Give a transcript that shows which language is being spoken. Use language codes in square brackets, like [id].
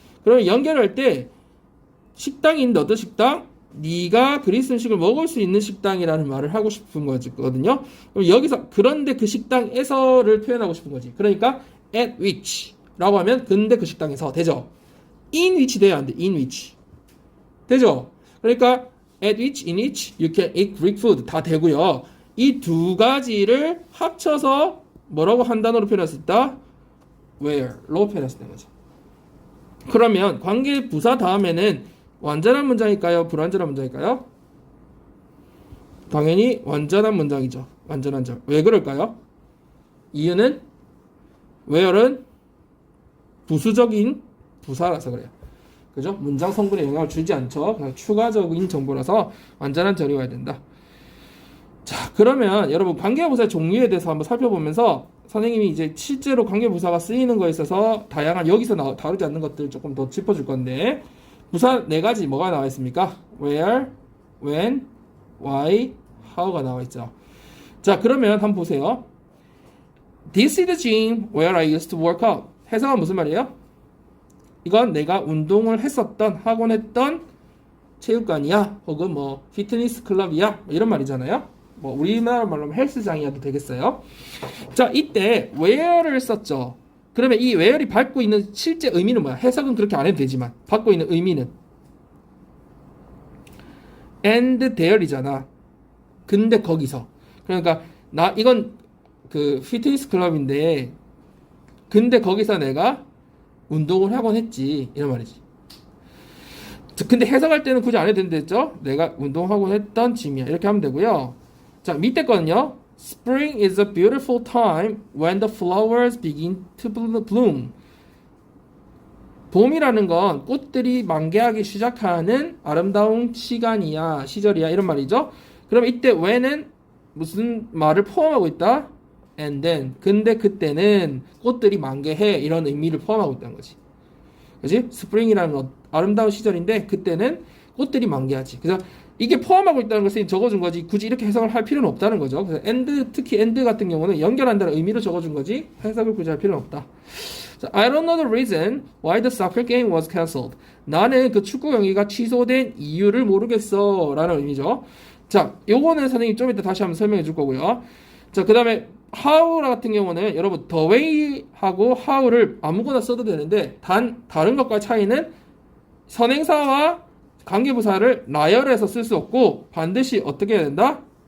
[ko] 그러면 연결할 때 식당이 있는데 어떤 식당? 네가 그리스 음식을 먹을 수 있는 식당이라는 말을 하고 싶은 거거든요. 그럼 여기서 그런데 그 식당에서를 표현하고 싶은 거지. 그러니까 [en] at which [ko] 라고 하면 근데 그 식당에서 되죠. [en] in which [ko] 돼야 안 돼. in which. 되죠? 그러니까 [en] at which, in which you can eat Greek food [ko] 다 되고요. 이 두 가지를 합쳐서 뭐라고 한 단어로 표현할 수 있다? where로 표현할 수 있는 거죠. 그러면 관계 부사 다음에는 완전한 문장일까요? 불완전한 문장일까요? 당연히 완전한 문장이죠. 완전한 절. 왜 그럴까요? 이유는 where는 부수적인 부사라서 그래요. 그죠? 문장 성분에 영향을 주지 않죠. 그냥 추가적인 정보라서 완전한 절이 와야 된다. 자, 그러면 여러분 관계부사의 종류에 대해서 한번 살펴보면서 선생님이 이제 실제로 관계부사가 쓰이는 거에 있어서 다양한 여기서 다루지 않는 것들 조금 더 짚어줄 건데 부사 네 가지 뭐가 나와 있습니까? where, when, why, how가 나와 있죠. 자, 그러면 한번 보세요. [en] This is the gym where I used to work out. [ko] 해석은 무슨 말이에요? 이건 내가 운동을 했었던 학원 했던 체육관이야 혹은 뭐 피트니스 클럽이야 뭐 이런 말이잖아요. 뭐 우리나라 말로 하면 헬스장이어도 되겠어요. 자, 이때 where를 썼죠. 그러면 이 where이 받고 있는 실제 의미는 뭐야? 해석은 그렇게 안 해도 되지만 받고 있는 의미는 [en] and there [ko] 이잖아. 근데 거기서 그러니까 나 이건 그 피트니스 클럽인데 근데 거기서 내가 운동을 하곤 했지 이런 말이지. 근데 해석할 때는 굳이 안 해도 된댔죠. 내가 운동하곤 했던 짐이야 이렇게 하면 되고요. 자, 밑에 거는요. [en] Spring is a beautiful time when the flowers begin to bloom. [ko] 봄이라는 건 꽃들이 만개하기 시작하는 아름다운 시간이야, 시절이야 이런 말이죠. 그럼 이때 when은 무슨 말을 포함하고 있다? [en] And then. [ko] 근데 그때는 꽃들이 만개해 이런 의미를 포함하고 있다는 거지. 그지? 스프링이라는 아름다운 시절인데 그때는 꽃들이 만개하지. 그래서 이게 포함하고 있다는 것을 적어준 거지 굳이 이렇게 해석을 할 필요는 없다는 거죠. 그래서 and, 특히 and 같은 경우는 연결한다는 의미로 적어준 거지 해석을 굳이 할 필요는 없다. 자, [en] I don't know the reason why the soccer game was cancelled. [ko] 나는 그 축구 경기가 취소된 이유를 모르겠어 라는 의미죠. 자, 요거는 선생님 좀 이따 다시 한번 설명해 줄 거고요. 자, 그 다음에 how 같은 경우는 여러분 the way 하고 how를 아무거나 써도 되는데 다른 것과의 차이는 선행사와 관계부사를 나열해서 쓸 수 없고 반드시 어떻게 해야 된다?